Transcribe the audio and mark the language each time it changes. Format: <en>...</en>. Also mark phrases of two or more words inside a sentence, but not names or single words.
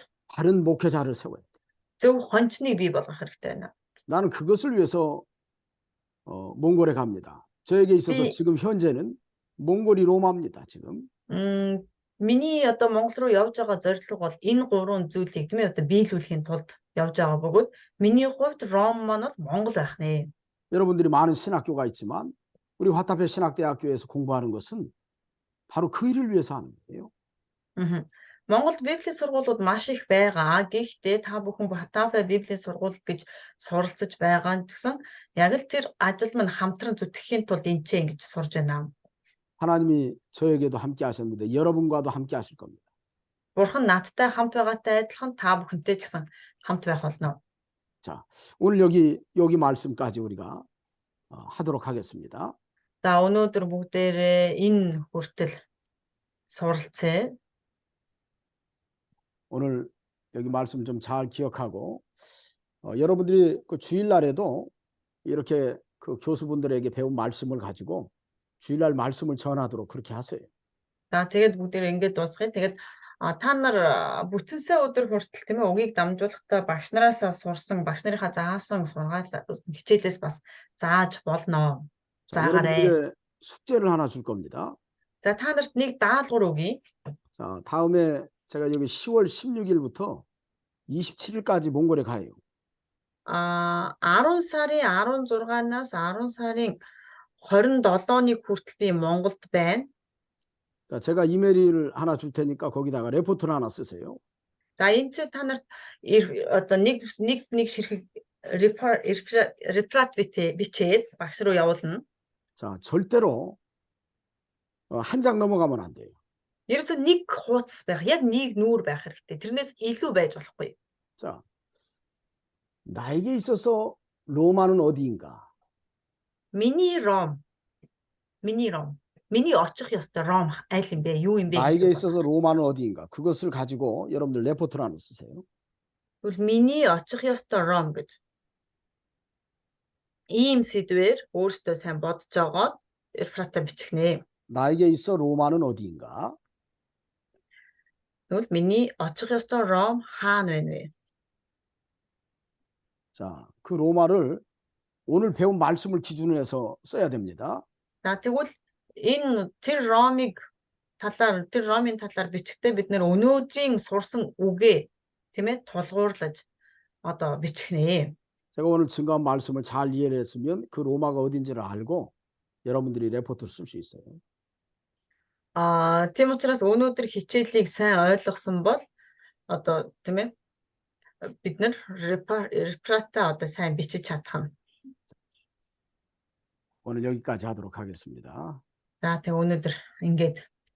<ko>바른 목회자를 세워야 돼.</ko> <mn>зөв хончныг бий болгох хэрэгтэй байна.</mn> <ko>나는 그것을 위해서 몽골에 갑니다. 저에게 있어서 이- 지금 현재는 몽골이 로마입니다. 지금.</ko> <mn>Миний одоо Монгол руу явж байгаа зорилго бол энэ гурван зүйлийг тийм ээ одоо биелүүлэхийн тулд явж байгаа бөгөөд миний хувьд Ром маань бол Монгол байх нэ.</mn> <ko>여러분들이 많은 신학교가 있지만 우리 화타페 신학대학교에서 공부하는 것은 바로 그 일을 위해서 하는 거예요.</ko> <mn>Монголд Библийн сургуулиуд маш их байгаа. Гэхдээ та бүхэн Хатафа Библийн сургууль гэж суралцж байгаа нь гэсэн яг л тэр ажил маань хамтран зүтгэхийн тулд энэ ч ингэж сурж байна.</mn> <ko>하나님이 저에게도 함께 하셨는데 여러분과도 함께 하실 겁니다.</ko> <mn>Бурхан надтай хамт байгаатай адилхан та бүхэнтэй ч гэсэн хамт байх болно.</mn> <ko>자, 오늘 여기 말씀까지 우리가 하도록 하겠습니다.</ko> <mn>За өнөөдөр бүгдээрээ энэ хүртэл суралцъя.</mn> <ko>오늘 여기 말씀 좀 잘 기억하고 여러분들이 그 주일날에도 이렇게 그 교수분들에게 배운 말씀을 가지고 주일날 말씀을 전하도록 그렇게 하세요.</ko> <mn>За тэгээд бүгдээрээ ингэж дуусгая. Тэгээд та нар бүтэнсээ өдөр хүртэл тийм ээ үгийг дамжуулахдаа багш нараасаа сурсан, багш нарынхаа заасан сургаал хичээлээс бас зааж болно.</mn> <ko>자,</ko> <mn>Заагаарай.</mn> <ko>여러분들에게 숙제를 하나 줄 겁니다.</ko> <mn>За та нарт нэг даалгавар өгье.</mn> <ko>자, 다음에 제가 여기 10월 16일부터 27일까지 몽골에 가요.</ko> <mn>10 сарын 16-наас 10 сарын 27-ны хүртэл би Монголд байна.</mn> <ko>자, 제가 이메일을 하나 줄 테니까 거기다가 레포트를 하나 쓰세요.</ko> <mn>За энэ ч та нарт одоо нэг ширхэг репорт бичээд багш руу явуулна.</mn> <ko>자, 절대로 한 장 넘어가면 안 돼요.</ko> <mn>Ерөөсөө нэг хуудас байх, яг нэг нүүр байх хэрэгтэй. Тэрнээс илүү байж болохгүй.</mn> <ko>자, 나에게 있어서 로마는 어디인가?</ko> <mn>Миний очих ёстой Ром аль юм бэ? Юу юм бэ?</mn> <ko>나에게 있어서 로마는 어디인가? 그것을 가지고 여러분들 레포트를 하나 쓰세요.</ko> <mn>Тэгвэл миний очих ёстой Ром гэж. Ийм сэдвээр өөртөө сайн бодож жогоод реферата бичих нэ.</mn> <ko>나에게 있어 로마는 어디인가?</ko> <mn>Тэгвэл миний очих ёстой Ром хаана байна вэ?</mn> <ko>자, 그 로마를 오늘 배운 말씀을 기준으로 해서 써야 됩니다.</ko> <mn>За тэгвэл энэ тэр Ромын талаар бичгтээ бид нэр өнөөдрийн сурсан үгээ тийм ээ тулгуурлаж одоо бичих нэ.</mn> <ko>제가 오늘 증거한 말씀을 잘 이해를 했으면 그 로마가 어딘지를 알고 여러분들이 레포트를 쓸 수 있어요.</ko> <mn>Тийм учраас өнөөдөр хичээлийг сайн ойлгосон бол одоо тийм ээ бид нар репорта одоо сайн бичиж чадах нь.</mn> <ko>오늘 여기까지 하도록 하겠습니다.</ko> <mn>За тэг өнөөдөр ингээд</mn>